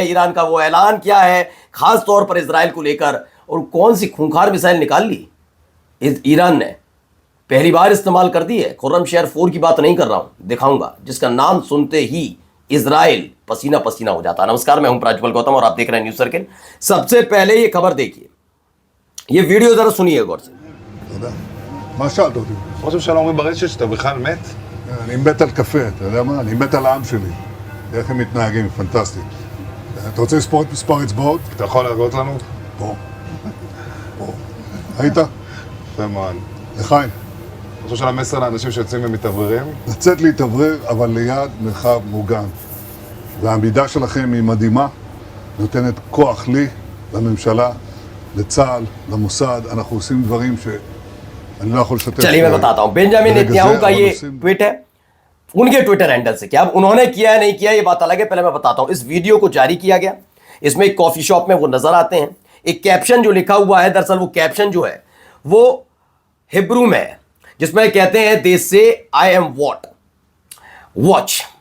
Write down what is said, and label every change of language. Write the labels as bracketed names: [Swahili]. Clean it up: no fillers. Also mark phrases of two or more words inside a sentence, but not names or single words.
[Hindi] ईरान का वो ऐलान क्या है, खास तौर पर इजराइल को लेकर, और कौन सी खूंखार मिसाइल निकाल ली ईरान ने, पहली बार इस्तेमाल कर दी है। खुर्रमशहर 4 की बात नहीं कर रहा हूं, दिखाऊंगा, जिसका नाम सुनते ही इजराइल पसीना पसीना हो जाता है। नमस्कार, मैं हूं प्राज्वल गौतम और आप देख रहे हैं न्यूज सर्किल। सबसे पहले ये खबर देखिए, ये वीडियो जरा सुनिए गौर से। [Hebrew] מה שאלת אותי? ראש הממשלה אומרים ברשת שאתה בכלל מת? אני מת על קפה, אתה יודע מה? אני מת על העם שלי. איך הם מתנהגים, פנטסטי. אתה רוצה לספור את מספר אצבעות? אתה יכול להראות לנו? פה. פה. היית? יפה מאוד. לחיים. ראש הממשלה מסר לאנשים שיוצאים ומתאווררים? לצאת להתאוורר, אבל ליד מרחב מוגן. והעמידה שלכם היא מדהימה, נותנת כוח לי, לממשלה, לצה"ל, למוסד. אנחנו עושים דברים אני לא יכול לשתף. [Hindi] चलिए मैं बताता हूं, बेंजामिन नेतन्याहू का ये ट्वीट है उनके [English] Twitter handle [Hindi] से। क्या उन्होंने किया है नहीं किया ये बात अलग है, पहले मैं बताता हूं। इस वीडियो को जारी किया गया, इसमें एक [English] coffee shop [Hindi] में वो नजर आते हैं। एक कैप्शन जो लिखा हुआ है, दरअसल वो कैप्शन जो है वो हिब्रू में है, जिसमें कहते हैं [English] they say I am what watch.